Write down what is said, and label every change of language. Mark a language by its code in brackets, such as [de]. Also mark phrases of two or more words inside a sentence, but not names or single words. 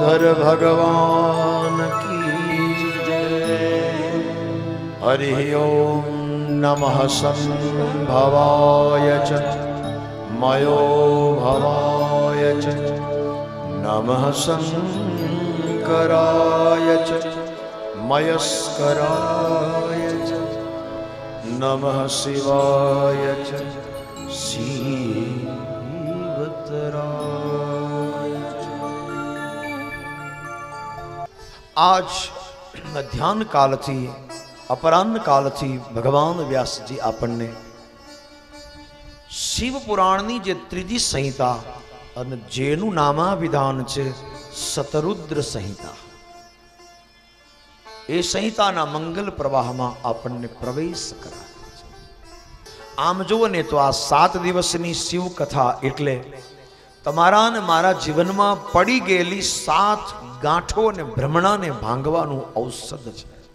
[sa] भगवान की हरि ओम नमः संभवाय च मयो भवाय च नमः शंकराय च मयस्कराय च नमः शिवाय च शिवतराय च। [gu] આજ ધ્યાન કાળ થી અપરાહ્ન કાળ થી ભગવાન વ્યાસ જી આપણે શિવ પુરાણ જે ત્રીજી સંહિતા અને જેનું નામાવિધાન છે શતરુદ્ર સંહિતા, એ સંહિતાના મંગલ પ્રવાહમાં આપણને પ્રવેશ કરાવે છે। આમ જુઓ ને તો આ 7 દિવસની શિવ કથા એટલે તમારા ને મારા જીવનમાં પડી ગયેલી 7 ગાંઠો અને ભ્રમણાને ભાંગવાનું ઔષધ છે।